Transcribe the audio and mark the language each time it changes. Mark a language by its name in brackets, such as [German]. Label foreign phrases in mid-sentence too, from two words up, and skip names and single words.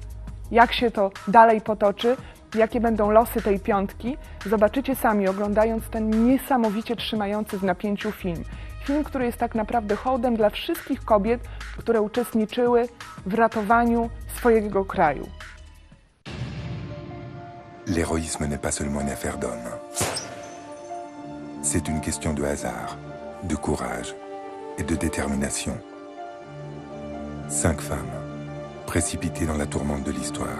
[Polish] Jak się to dalej potoczy, jakie będą losy tej piątki, zobaczycie sami, oglądając ten niesamowicie trzymający w napięciu film. Film, który jest tak naprawdę hołdem dla wszystkich kobiet, które uczestniczyły w ratowaniu swojego kraju. [French] L'héroïsme n'est pas seulement une affaire d'hommes. C'est une question de hasard, de courage et de détermination. 5 femmes, précipitées dans la tourmente de l'histoire.